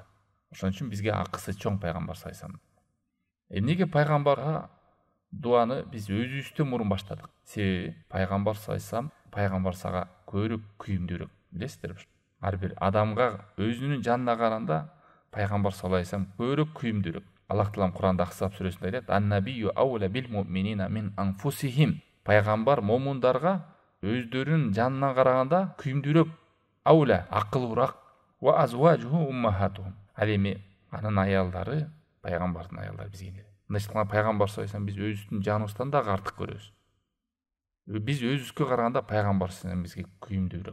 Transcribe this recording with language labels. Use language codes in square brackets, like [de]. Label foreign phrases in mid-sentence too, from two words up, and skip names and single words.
[ky] Ошон үчүн бизге акысы чоң пайгамбар саллаллаху. Эмнеге пайгамбарга дуаны биз өзүбүздөн мурун баштадык? Себеби пайгамбар саллаллаху пайгамбар сага көбүрөөк күйүмдүүрөөк. Билесиздерби? Ар бир адамга өзүнүн жанына караганда пайгамбар саллаллаху көбүрөөк күйүмдүүрөөк. Аллах Таалам Куранда Ахзаб сүрөсүндө айтат: [ar] "النبي أولى بالمؤمنين من أنفسهم." [ky] Пайгамбар момундарга өздөрүнүн жанына караганда күйүмдүүрөөк, аула, акылбыраак. [ar] وأزواجه أمهاتهم. [ky] Ал эми анын аялдары, пайгамбардын аялдары бизге эмне? Мына пайгамбар саллаллаху биз өзүбүздүн жаныбыздан дагы артык көрөбүз. Биз өзүбүзгө караганда пайгамбар саллаллаху бизге күйүмдүүрөөк.